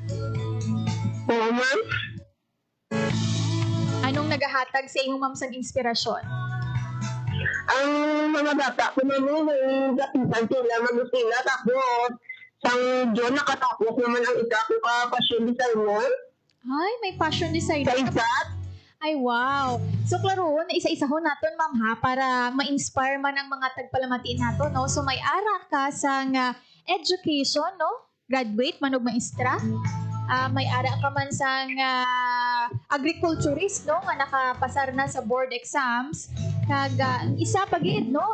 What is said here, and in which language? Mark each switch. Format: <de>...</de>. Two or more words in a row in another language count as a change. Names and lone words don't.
<hil>Oo, ma'am. Anong nagahatag sa imo ma'am sang inspirasyon? Ang mga bata ko naman ay gapitan sila, mag-usila, tapos sang Diyon nakatapos naman ang isa ko ka</hil> <en>fashion designer.</en> <hil>Ay, may</hil> <en>fashion designer.</en> <hil>Sa isa? Ay, wow. So, klaro, isa-isa ho natin, ma'am, ha, para ma-inspire man ang mga tagpalamatiin nato, no? So, may ara ka sa education, no? Graduate, manog maestra. May ara ka man sa agriculturist, no? Nga nakapasar na sa</hil> <en>board exams.</en> <hil>Kag isa pagid, no?</hil>